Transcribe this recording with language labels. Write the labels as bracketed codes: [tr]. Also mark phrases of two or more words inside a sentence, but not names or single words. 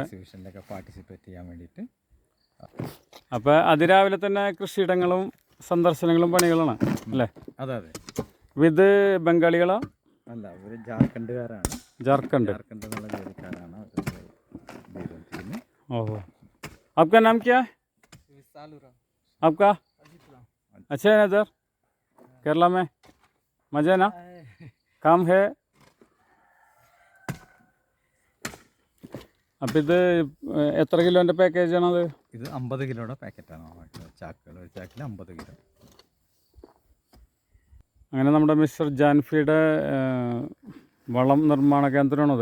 [ml] എക്സിബിഷനിലൊക്കെ പാർട്ടിസിപ്പേറ്റ് ചെയ്യാൻ വേണ്ടിയിട്ട്. അപ്പോൾ അതിരാവിലെ തന്നെ കൃഷിയിടങ്ങളും സന്ദർശനങ്ങളും പണികളാണ് അല്ലേ? അതെ അതെ. ഇത് ബംഗാളികളാ? അല്ല, ഒരു ജാർഖണ്ഡുകാരാണ്. ജാർഖണ്ഡ് എന്നുള്ള ജോലിക്കാരാണ്. ഓഹോ, [hi] आपका नाम क्या है? आपका अच्छा है इधर केरला में मज़ा है ना? काम है. [ml] അപ്പം ഇത് എത്ര കിലോൻ്റെ പാക്കേജാണത്? ഇത് 50 കിലോയുടെ പാക്കറ്റാണ്. ചാക്കുകൾ, ഒരു ചാക്കിൽ 50 കിലോ. അങ്ങനെ നമ്മുടെ മിസ്റ്റർ ജാൻഫിയുടെ വളം നിർമ്മാണ കേന്ദ്രമാണത്.